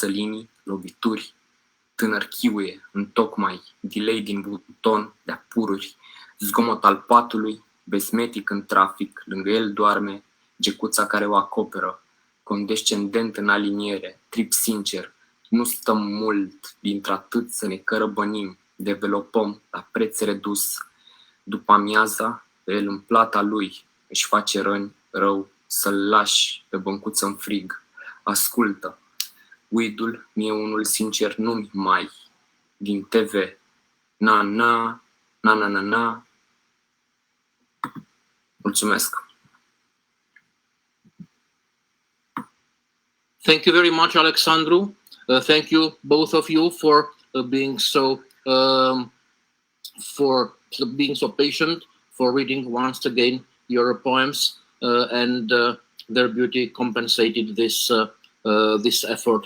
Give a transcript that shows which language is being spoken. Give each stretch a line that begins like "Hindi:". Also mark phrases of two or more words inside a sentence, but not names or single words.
Romanian: linii, lovituri, tânăr chiuie, întocmai, delay din buton de pururi, zgomot al patului, besmetic în trafic, lângă el doarme, gecuța care o acoperă, condescendent în aliniere, trip sincer, nu stăm mult dintr-atât să ne cărăbănim, developăm la preț redus, după amiaza, pe el în plata lui, își face răni, rău, să-l lași pe băncuță în frig. Ascultă, uidul, mie unul sincer nu-mi mai, din TV, na-na, na-na-na-na. Mulțumesc!
English: Thank you very much, Alexandru. Thank you, both of you, for being so patient, for reading once again your poems, and their beauty compensated this effort.